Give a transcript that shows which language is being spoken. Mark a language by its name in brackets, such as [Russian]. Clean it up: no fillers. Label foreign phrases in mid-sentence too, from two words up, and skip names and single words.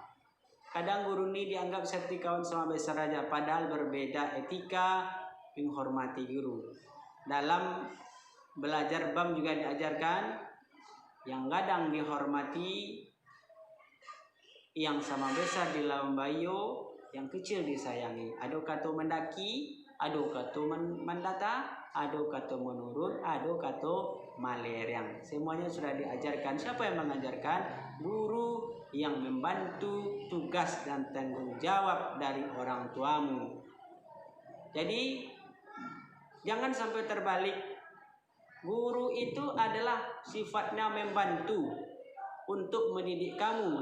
[Indonesian] Kadang guru ini dianggap seperti kawan sama besar saja, padahal berbeda etika menghormati guru. Dalam belajar BAM juga diajarkan yang kadang dihormati, yang sama besar dilambayo, yang kecil disayangi. [Minangkabau] Ado kato mendaki, ado kato mendata, ado kato menurun, ado kato malerang. [Indonesian] Semuanya sudah diajarkan. Siapa yang mengajarkan? Guru yang membantu tugas dan tanggung jawab dari orang tuamu. Jadi jangan sampai terbalik. Guru itu adalah sifatnya membantu untuk mendidik kamu.